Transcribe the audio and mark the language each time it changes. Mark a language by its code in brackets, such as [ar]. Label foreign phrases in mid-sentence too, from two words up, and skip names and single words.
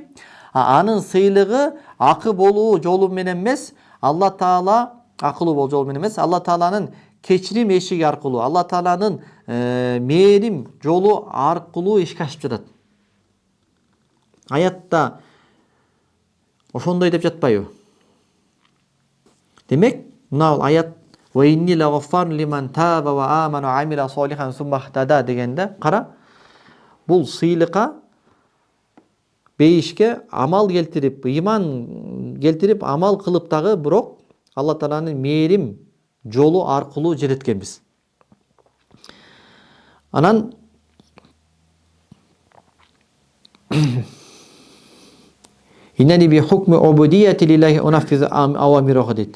[ky] Анын сыйлыгы акы болуу жолу менен эмес, Алла Таала акылуу болуу жолу менен эмес, Алла Тааланын кечирим эшиги аркылуу, Алла Тааланын мээрим жолу аркылуу ишке ашып жатат. Аятта ошондой деп жатпайбы? Демек, мына аят [ar] وإني لغفار لمن تاب وآمن وعمل صالحا ثم اهتدى [ky] дегенде, кара, бул сыйлыкка, бейишке амал келтирип, ыйман келтирип, амал кылып дагы, бирок Алла Тааланын мээрим жолу аркылуу жеткенбиз. [ar] Анан إننا بحكم عبودية لله ننفذ أوامره дейт.